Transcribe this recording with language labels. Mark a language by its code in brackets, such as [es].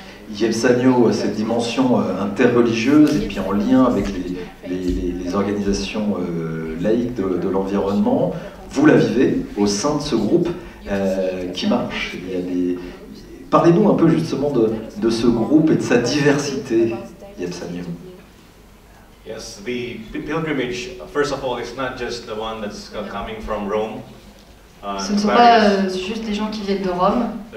[fr] Yves Sagno, cette dimension interreligieuse et puis en lien avec les organisations laïques de l'environnement, vous la vivez au sein de ce groupe qui marche. Parlez-nous un peu justement de ce groupe et de sa diversité, Yves Sagno. [en] Yes, the pilgrimage, first of all, is not just the one that's coming from Rome. [fr] Ce ne sont pas juste les gens qui viennent de Rome.